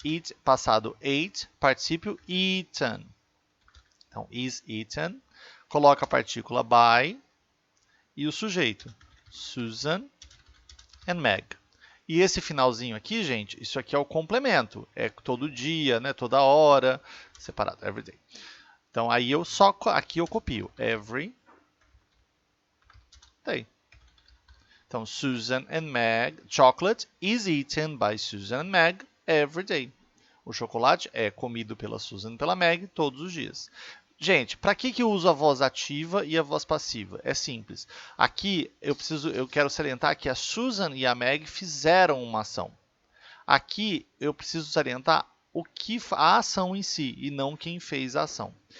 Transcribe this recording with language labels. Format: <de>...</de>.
<pt>Eat, passado ate, particípio eaten. Então is eaten. Coloca a partícula by e o sujeito. Susan and Meg. E esse finalzinho aqui, gente, isso aqui é o complemento. É todo dia, né? Toda hora, separado, every day. Então, aí aqui eu copio.</pt> <en>Every day. Então, Susan and Meg, chocolate is eaten by Susan and Meg every day.</en> <pt>O chocolate é comido pela Susan e pela Meg todos os dias. Gente, para que eu uso a voz ativa e a voz passiva? É simples. Aqui eu quero salientar que a Susan e a Meg fizeram uma ação. Aqui eu preciso salientar a ação em si e não quem fez a ação.</pt>